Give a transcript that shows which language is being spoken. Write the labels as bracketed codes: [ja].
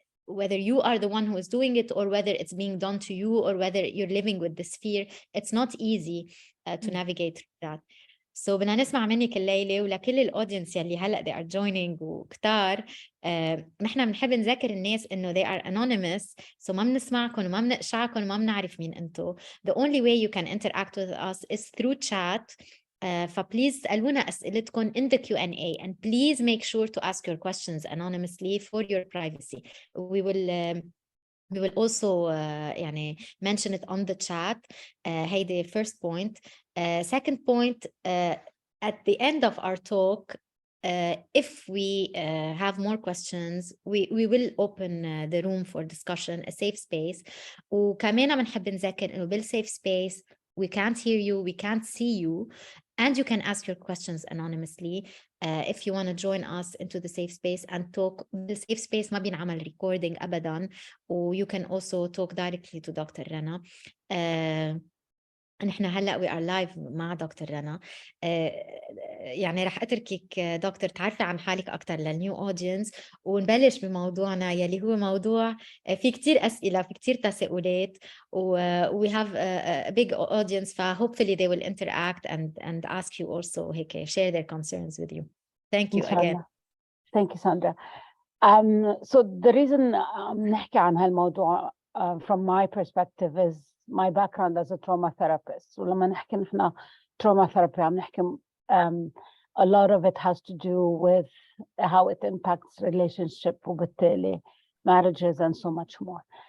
[en] whether you are the one who is doing it or whether it's being done to you or whether you're living with this fear. It's not easy to navigate through that. [ar] So بدنا نسمع منك الليلة ولكل الأودينس يلي هلأ [en] they are joining [ar] وكتار نحن بنحب نذكر الناس إنه [en] they are anonymous, [ar] so ما بنسمعكم وما بنقشعكم وما بنعرف مين أنتو. [en] The only way you can interact with us is through chat. [ar] فبليز اسألونا أسئلتكم [en] in the Q&A and please make sure to ask your questions anonymously for your privacy. We will also يعني mention it on the chat. هيدي first point. Second point, at the end of our talk, if we have more questions, we will open the room for discussion, a safe space. [ar] وكمان بنحب نذكر إنه [en] بالsafe space we can't hear you, we can't see you, and you can ask your questions anonymously if you want to join us into the safe space and talk. The safe space [ar] ما بينعمل [en] recording أبداً, or you can also talk directly to Dr. Rana. [ar] نحن هلأ [en] we are live [ar] مع دكتور رنا. يعني رح أتركك دكتور تعرفي عن حالك أكتر للنيو أودينس ونبلش بموضوعنا يلي هو موضوع في كتير أسئلة في كتير تساؤلات [en] we have a big audience [ar] ف [en] hopefully they will interact and ask you also [ar] هيك [en] share their concerns with you. Thank you again. Thank you, Sandra. So the reason [ar] نحكي عن هالموضوع [en] from my perspective is my background as a trauma therapist. [ar] ولما نحكي نحن [en] trauma therapy [ar] عم نحكي [en] a lot of it has to do with how it impacts relationship [ar] وبالتالي [en] marriages and so much more.